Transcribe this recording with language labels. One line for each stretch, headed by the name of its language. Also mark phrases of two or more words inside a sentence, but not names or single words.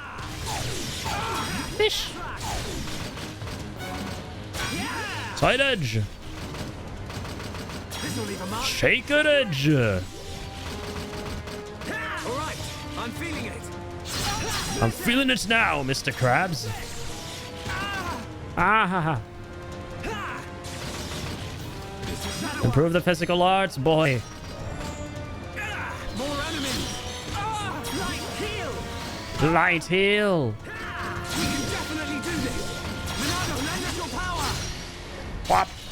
English: Fish. Side edge. Shake it edge. Alright, I'm feeling it. I'm feeling it now, Mr. Krabs. Ah ha ha. Improve the physical arts, boy. More enemies. Light heal. Light heal. We can definitely do this. Monado, lend us your power. Whop.